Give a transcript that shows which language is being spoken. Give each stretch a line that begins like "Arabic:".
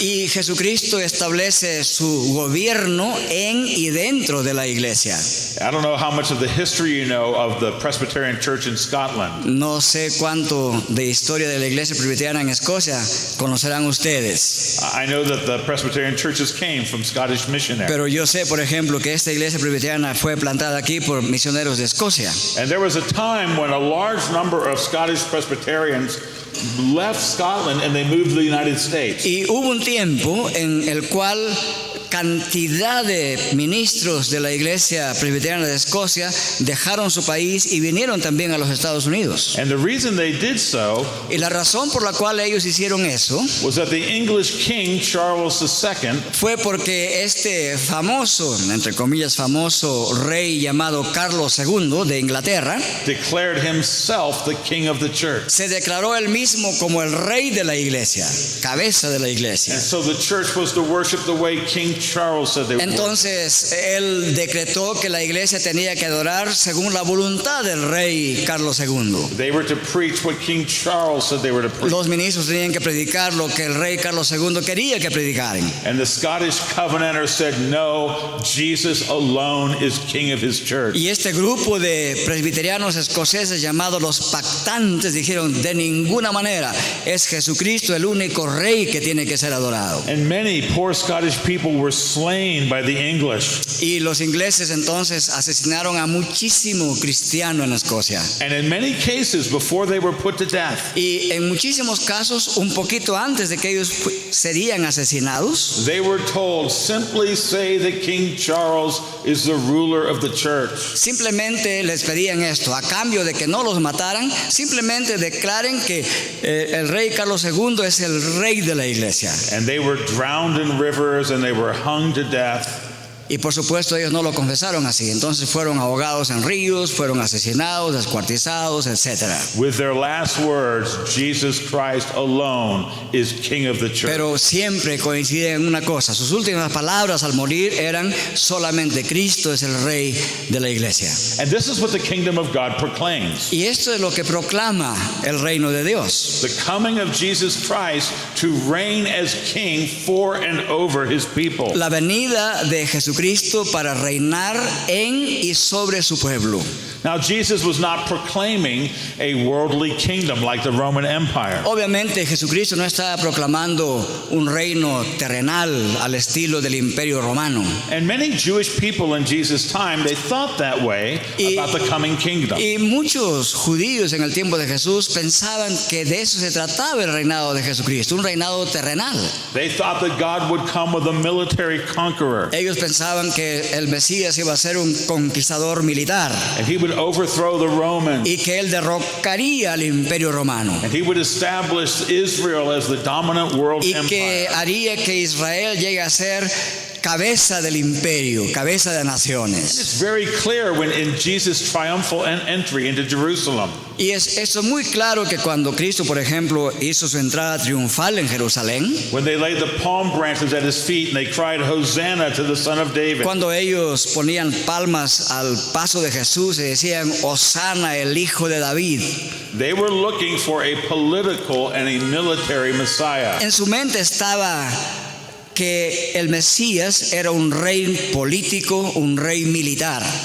Spanish: Y Jesucristo establece su gobierno en y dentro de la iglesia.
English: I don't know how much of the history you know of the Presbyterian Church in Scotland.
Spanish: No sé cuánto de historia de la iglesia presbiteriana en Escocia conocerán ustedes.
English: I know that the Presbyterian churches came from Scottish missionaries.
Spanish: Pero yo sé, por ejemplo, que esta iglesia presbiteriana fue plantada aquí por misioneros de Escocia.
English: And there was a time when a large number of Scottish Presbyterians left Scotland and they moved to the United States.
Spanish: Y hubo un tiempo en el cual cantidad de ministros de la iglesia presbiteriana de Escocia dejaron su país y vinieron también a los Estados Unidos.
English: And the reason they did so
Spanish: Y la razón por la cual ellos hicieron eso
English: was that the English King Charles II
Spanish: fue porque este famoso, entre comillas famoso rey llamado Carlos II de Inglaterra
English: declared himself the king of the church.
Spanish: se declaró él mismo como el rey de la iglesia, cabeza de la iglesia.
English: And so the church was to worship the way King Charles said they would.
Spanish: Entonces él decretó que la iglesia tenía que adorar según la voluntad del rey Carlos II.
English: They were to preach what King Charles said they were to preach.
Spanish: Los ministros tenían que predicar lo que el rey Carlos II quería que predicaran.
English: And the Scottish Covenanters said, no, Jesus alone is king of his church.
Spanish: Y este grupo de presbiterianos escoceses llamados los pactantes dijeron, de ninguna manera es Jesucristo el único rey que tiene que ser adorado.
English: And many poor Scottish people were slain by the English.
Spanish: Y los ingleses entonces asesinaron a muchísimo cristiano en Escocia.
English: And in many cases, before they were put to death,
Spanish: Y en muchísimos casos, un poquito antes de que ellos serían asesinados,
English: they were told, simply say that King Charles is the ruler of the church.
Spanish: simplemente les pedían esto, a cambio de que no los mataran, simplemente declaren que el rey Carlos II es el rey de la iglesia.
English: And they were drowned in rivers and they were hung to death.
Spanish: Y por supuesto ellos no lo confesaron así, entonces fueron ahogados en ríos, fueron asesinados, descuartizados, etc.
English: With their last words, Jesus Christ alone is king of the church.
Spanish: Pero siempre coinciden en una cosa, sus últimas palabras al morir eran solamente Cristo es el rey de la iglesia.
English: And this is what the kingdom of God proclaims.
Spanish: Y esto es lo que proclama el reino de Dios.
English: The coming of Jesus Christ to reign as king for and over his people.
Spanish: La venida de Jesucristo para reinar en y sobre su pueblo.
English: Now, Jesus was not proclaiming a worldly kingdom like the Roman Empire.
Spanish: Obviamente Jesucristo no estaba proclamando un reino terrenal al estilo del Imperio Romano.
English: And many Jewish people in Jesus' time, they thought that way about the coming kingdom.
Spanish: Y muchos judíos en el tiempo de Jesús pensaban que de eso se trataba el reinado de Jesucristo, un reinado terrenal.
English: They thought that God would come with a military conqueror.
Spanish: Ellos pensaban que el Mesías iba a ser un conquistador militar
English: And he would overthrow the Romans.
Spanish: y que él derrocaría al Imperio Romano
English: And he would establish Israel as the dominant world
Spanish: y que
English: empire.
Spanish: haría que Israel llegue a ser cabeza del imperio, cabeza de naciones.
English: It's very clear when in Jesus' triumphal entry into Jerusalem.
Spanish: Y esto es muy claro que cuando Cristo, por ejemplo, hizo su entrada triunfal en Jerusalén,
English: When they laid the palm branches at his feet and they cried, Hosanna to the Son of David.
Spanish: cuando ellos ponían palmas al paso de Jesús y decían, Hosana, el hijo de David,
English: They were looking for a political and a military Messiah.
Spanish: en su mente estaba que el Mesías era un rey político, un rey militar.